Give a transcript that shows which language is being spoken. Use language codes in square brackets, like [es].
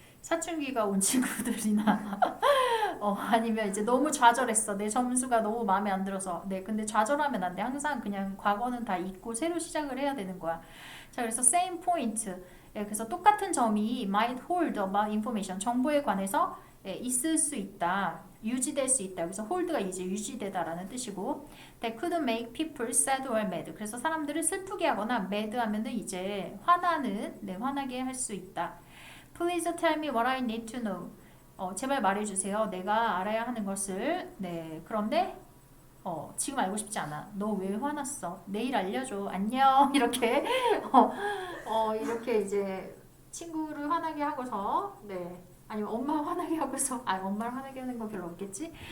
[ko] 사춘기가 온 친구들이나 아니면 이제 너무 좌절했어. 내 점수가 너무 마음에 안 들어서. 네, 근데 좌절하면 안 돼. 항상 그냥 과거는 다 잊고 새로 시작을 해야 되는 거야. 자, 그래서 [en] same point. [ko] 예, 그래서 똑같은 점이 [en] might hold about information. [ko] 정보에 관해서 있을 수 있다. 유지될 수 있다. 그래서 hold가 이제 유지되다라는 뜻이고, [en] that could make people sad or mad. [ko] 그래서 사람들을 슬프게 하거나 mad 하면은 이제 화나게 할 수 있다. [en] Please tell me what I need to know. [ko] 제발 말해주세요. 내가 알아야 하는 것을. 네, 그런데 지금 알고 싶지 않아. 너 왜 화났어? 내일 알려줘. 안녕. 이렇게 이렇게 이제 친구를 화나게 하고서 네. 아니면 엄마 화나게 하고서 엄마를 화나게 하는 거 별로 없겠지?